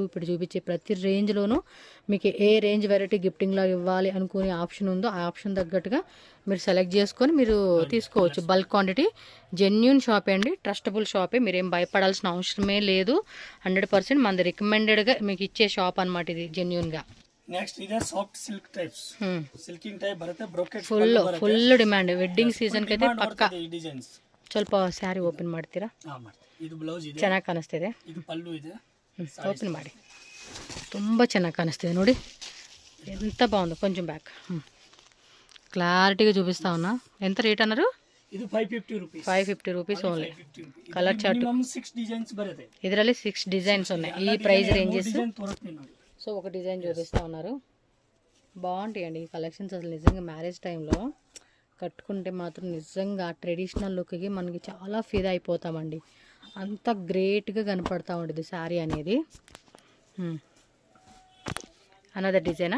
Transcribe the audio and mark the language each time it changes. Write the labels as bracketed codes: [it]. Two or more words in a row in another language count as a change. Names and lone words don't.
[te] ఇప్పుడు చూపించే ప్రతి రేంజ్లోనూ మీకు ఏ రేంజ్ వెరైటీ గిఫ్టింగ్లా ఇవ్వాలి అనుకునే ఆప్షన్ ఉందో ఆ ఆప్షన్ తగ్గట్టుగా మీరు సెలెక్ట్ చేసుకొని మీరు తీసుకోవచ్చు. [en] bulk quantity, [te] జెన్యూన్ షాపే అండి, ట్రస్టబుల్ షాపే, మీరేం భయపడాల్సిన అవసరమే లేదు. 100% మనది రికమెండెడ్గా మీకు ఇచ్చే షాప్ అనమాట ఇది, జెన్యూన్గా. [en] నెక్స్ట్ ఇదే soft silk types, silking type బರುತ್ತೆ, బ్రోకెట్ full demand wedding season అయితే ಪಕ್ಕ. [kn] ಈ ಡಿಸೈನ್ಸ್ ಸ್ವಲ್ಪ ಸ್ಯಾರಿ ಓಪನ್ ಮಾಡ್ತೀರಾ? ಇದು ಬ್ಲೌಸ್ ಇದೆ, ಚೆನ್ನಾಗಿ ಕಾಣಿಸ್ತಿದೆ. ಇದು ಪಲ್ಲು ಇದೆ, ಓಪನ್ ಮಾಡಿ. ತುಂಬ ಚೆನ್ನಾಗಿ ಕಾಣಿಸ್ತಿದೆ ನೋಡಿ, [te] ఎంత బాగుందో. కొంచెం బ్యాక్ క్లారిటీగా చూపిస్తా ఉన్నా. ఎంత రేట్ అన్నారు? [kn] ಇದು 550 ರೂಪೀಸ್. [en] 550 rupees only. Color chart minimum 6 designs ಬರುತ್ತೆ. [te] ಇದರಲ್ಲಿ 6 డిజైన్స్ ఉన్నాయి ఈ [en] price ranges. [kn] ತೋರಿಸ್ತೀನಿ ನೋಡಿ. [te] సో ఒక డిజైన్ చూపిస్తూ ఉన్నారు, బాగుంటాయండి ఈ కలెక్షన్స్. అసలు నిజంగా మ్యారేజ్ టైంలో కట్టుకుంటే మాత్రం నిజంగా [en] traditional look [te] మనకి చాలా ఫిదా అయిపోతామండి. అంత గ్రేట్గా కనపడతా ఉంటుంది శారీ అనేది. [en] another design?